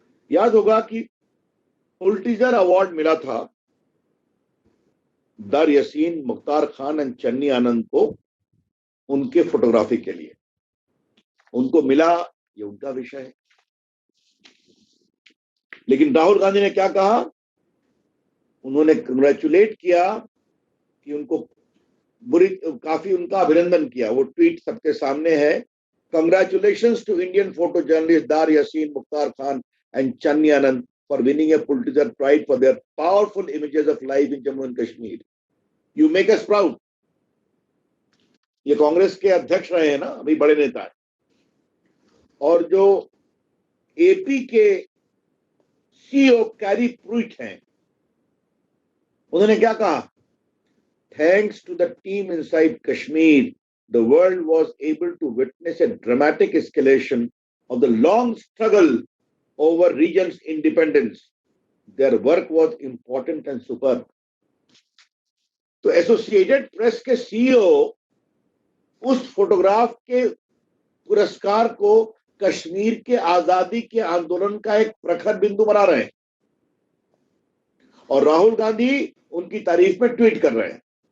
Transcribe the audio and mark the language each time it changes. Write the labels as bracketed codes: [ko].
[hi] याद होगा कि पुलिट्जर अवार्ड मिला था दार यासीन, मुख्तार खान एंड चन्नी आनंद को उनके फोटोग्राफी के लिए। उनको मिला, ये उनका विषय है। लेकिन राहुल गांधी ने क्या कहा? उन्होंने कंग्रेचुलेट किया कि उनको काफी उनका अभिनंदन किया। वो ट्वीट सबके सामने है। [en] Congratulations to Indian photo journalist Dar Yasin, Mukhtar Khan and Channi Anand for winning a Pulitzer Prize for their powerful images of life in Jammu and Kashmir. You make us proud. [hi] ये कांग्रेस के अध्यक्ष रहे हैं ना, अभी बड़े नेता है। और जो एपी के सीईओ कैरी प्रूइट हैं, उन्होंने क्या कहा? [en] Thanks to the team inside Kashmir, the world was able to witness a dramatic escalation of the long struggle over region's independence. Their work was important and superb. [hi] तो associated press के CEO उस photograph के पुरस्कार को कश्मीर के आजादी के आंदोलन का एक प्रखर बिंदु बना रहे हैं, और राहुल गांधी उनकी तारीफ में ट्वीट कर रहे हैं।